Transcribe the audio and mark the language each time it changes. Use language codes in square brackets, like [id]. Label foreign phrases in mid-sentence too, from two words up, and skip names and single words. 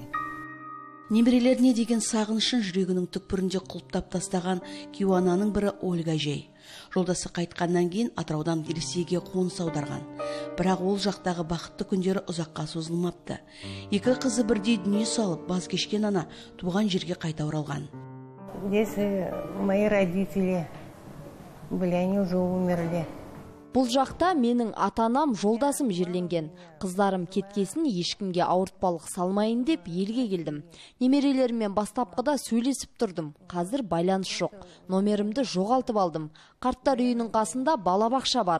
[kk] Немерелеріне деген сағынышын жүрегінің түкпірінде құлыптап тастаған күйеуананың бірі Ольга Жей. Жолдасы қайтқаннан кейін Атыраудан Ресейге қоныс аударған. Бірақ ол жақтағы бақытты күндері ұзаққа созылмапты. Екі қызы бірдей дүние салып, баз кешкен ана туған жерге қайта оралған. [ru] Здесь мои родители были, они уже умерли. [kk] Бұл жақта менің ата-анам, жолдасым жерленген. Қыздарым кеткесін ешкімге ауыртпалық салмайын деп елге келдім. Немерелеріммен бастапқыда сөйлесіп тұрдым. Қазір байланыс жоқ. Номерімді жоғалтып алдым. Қарттар үйінің қасында балабақша бар.